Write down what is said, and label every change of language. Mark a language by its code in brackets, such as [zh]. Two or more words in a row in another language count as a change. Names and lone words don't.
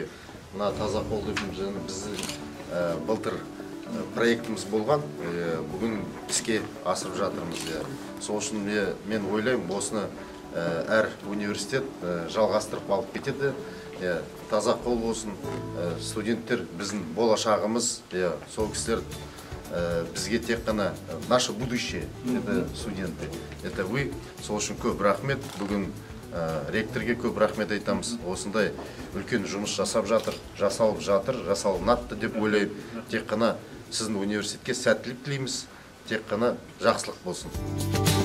[kk] Мына таза қолды біздің былтыр проектіміз болған, бүгін іске асырып жатырмыз. Сол үшін мен ойлаймын, осыны әр университет жалғастырып алып кетеді. Таза қол болсын, студенттер біздің болашағымыз, сол кісілер бізге тек қана [ru] наше будущее, это студенты, это вы. [kk] Сол үшін көп рахмет. Бүгін ректорге көп рахмет айтамыз. Осындай үлкен жұмыс жасалып жатыр, жасалынады деп ойлаймын. Тек қана сіздің университетке сәттілік тілейміз, тек қана жақсылық болсын.